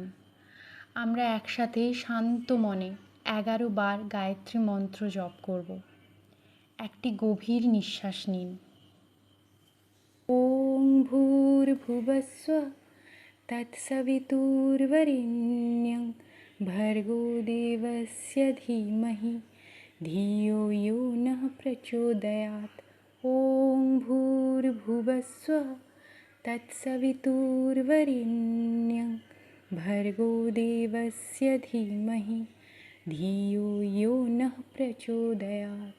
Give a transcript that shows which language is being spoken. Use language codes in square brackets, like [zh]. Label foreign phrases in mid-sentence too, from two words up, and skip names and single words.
[bn] আমরা একসাথে শান্ত মনে 11 বার গায়ত্রী মন্ত্র জপ করব। একটি গভীর নিঃশ্বাস নিন। [sa] ওম ভূর্ভুবস্সুঃ তৎসবিতুর্বরেণ্যং ভর্গো দেবস্য ধীমহি ধিয়ো यो नः प्रचोदयात्। ওম ভূর্ভুবস্সুঃ তৎসবিতুর্বরেণ্যং ভর্গো দেবস্য ধীমহি ধিয়ো यो नः प्रचोदयात्।